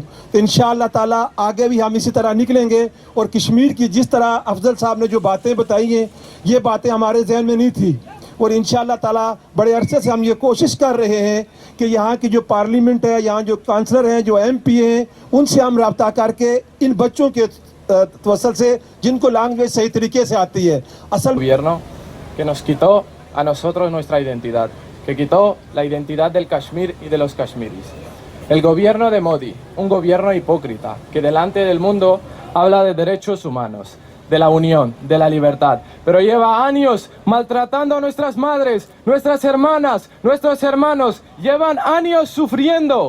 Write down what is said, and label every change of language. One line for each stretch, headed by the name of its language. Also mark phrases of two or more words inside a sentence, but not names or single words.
Urdu: تو
Arabic: إن شاء الله تعالى
Urdu: آگے بھی ہم اسی طرح نکلیں گے اور کشمیر کی جس طرح افضل صاحب نے جو باتیں بتائی ہیں یہ باتیں ہمارے ذہن میں نہیں تھی اور
Arabic: إن شاء الله تعالى
Urdu: بڑے عرصے سے ہم یہ کوشش کر رہے ہیں کہ یہاں کی جو پارلیمنٹ ہے، یہاں جو کاؤنسلر ہیں، جو MP ہیں، ان سے ہم رابطہ کر کے ان بچوں کے توسل سے جن کو لینگویج صحیح طریقے سے آتی ہے اصل
Spanish: gobierno que nos quitó a nosotros nuestra identidad, que quitó la identidad del Kashmir y de los kashmiris. El gobierno de Modi, un gobierno hipócrita que delante del mundo habla de derechos humanos, de la unión, de la libertad, pero lleva años maltratando a nuestras madres, nuestras hermanas, nuestros hermanos, llevan años sufriendo.